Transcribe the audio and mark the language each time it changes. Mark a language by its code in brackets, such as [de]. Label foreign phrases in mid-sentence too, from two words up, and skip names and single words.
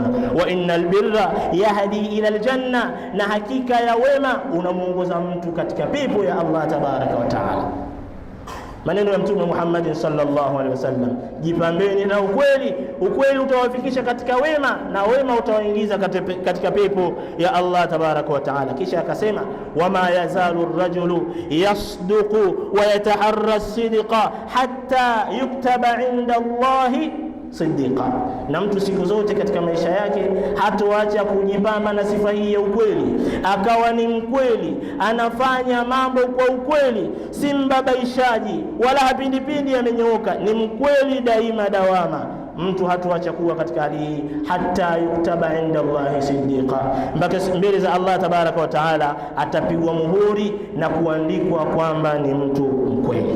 [ar] وإن البر يهدي إلى الجنة, [sw] na hakika ya wema unamuongoza mtu katika pepo ya [ar] الله تبارك وتعالى. [sw] Maneno ya Mtume Muhammad [ar] صلى الله عليه وسلم, [sw] jipambeni na ukweli, ukweli utawafikisha katika wema, na wema utawaingiza katika pepo ya [ar] الله تبارك وتعالى. [sw] Kisha akasema [ar] وما يزال الرجل يصدق ويتحرى الصدق حتى يكتب عند الله صديقا, [sw] na mtu siku zote katika maisha yake hatoacha kujipamba na sifa hii ya ukweli, akawa ni mkweli, anafanya mambo kwa ukweli, si mbabaishaji wala hapindipindi amenyooka, ni mkweli daima dawama. Mtu hatoacha kuwa katika hali hii [ar] حتى يكتب عند الله صديقا, [sw] mpaka mbele za [ar] الله تبارك وتعالى [sw] atapigwa muhuri na kuandikwa kwamba ni mtu mkweli.